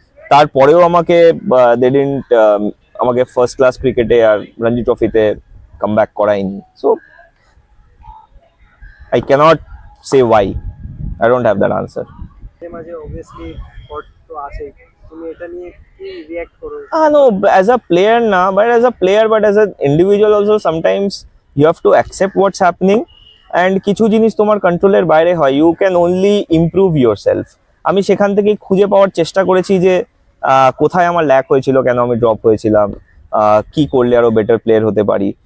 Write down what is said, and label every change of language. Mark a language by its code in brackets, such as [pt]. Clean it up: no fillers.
[bn] তারপরেও আমাকে [en] they didn't [bn] আমাকে ফার্স্ট ক্লাস ক্রিকেটে আর রঞ্জি ট্রফিতে come back করায়নি। [en] So I can't say why, I don't have that answer. [bn] মাঝে অবভিয়াসলি থট তো আসেই, তুমি এটা নিয়ে কি রিঅ্যাক্ট করো? [en] No, as a player na, but as an individual also sometimes you have to accept what's happening, and [bn] কিছু জিনিস তোমার কন্ট্রোলের বাইরে হয়, [en] you can only improve yourself. [bn] আমি সেখান থেকে খুঁজে পাওয়ার চেষ্টা করেছি যে কোথায় আমার ল্যাক হয়েছিল, কেন আমি ড্রপ হয়েছিলাম, কি করলে আরো বেটার প্লেয়ার হতে পারি।